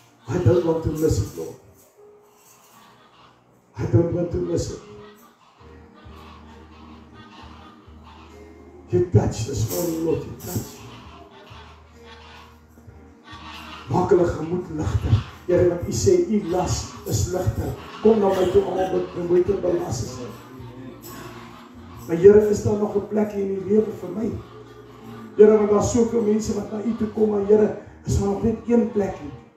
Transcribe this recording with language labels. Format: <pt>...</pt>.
<en>I don't want to miss it, Lord. I don't want to miss it. You touch this morning, Lord, you touch.</en> <af>Maak hulle gemoed ligter. Here, wat U sê, U las is ligter. Kom na my toe, almal wat bemoeid en belas is. Maar Here, is daar nog 'n plek in die lewe vir my? Here, want daar is soveel mense wat na U toe kom, maar Here, is daar nog net een plek nie.</af>